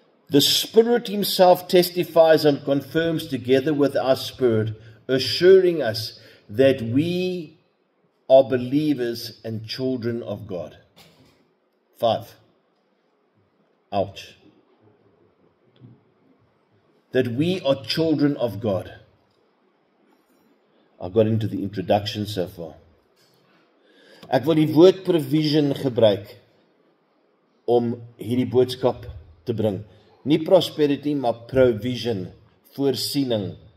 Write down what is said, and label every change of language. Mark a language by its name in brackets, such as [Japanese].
[English] The Spirit Himself testifies and confirms together with our spirit, assuring us that we are believers and children of God. 5. Ouch. That we are children of God. I got into the introduction so far. [Afrikaans] Ek wil die woord provision gebruik om hierdie boodskap te bring. Nie prosperity, maar provision, voorsiening.